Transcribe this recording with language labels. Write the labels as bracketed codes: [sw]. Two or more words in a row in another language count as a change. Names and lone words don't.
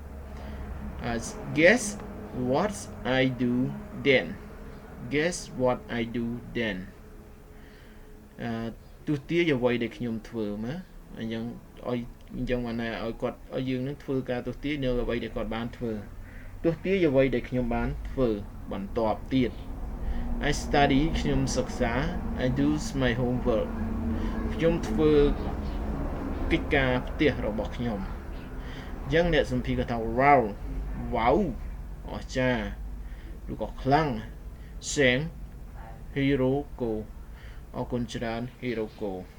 [en] Guess what I do then Guess what I do then [km] ទស្សទាយអ្វីដែលខ្ញុំធ្វើមកអញ្ចឹងមកណែ ឲ្យគាត់ឲ្យយើងនឹងធ្វើការទស្សទាយនៅអ្វីដែលគាត់បានធ្វើទស្សទាយអ្វីដែលខ្ញុំបានធ្វើបន្តទៀត [en] I study [km] ខ្ញុំសិក្សា [en] I do my homework [km] ខ្ញុំធ្វើកិច្ចការផ្ទះរបស់ខ្ញុំអញ្ចឹងអ្នកសម្ភារគាត់ថា wow អស្ចារ្យឬក៏ខ្លាំង Sang Hero Go អរគុណច្រើន Hero Go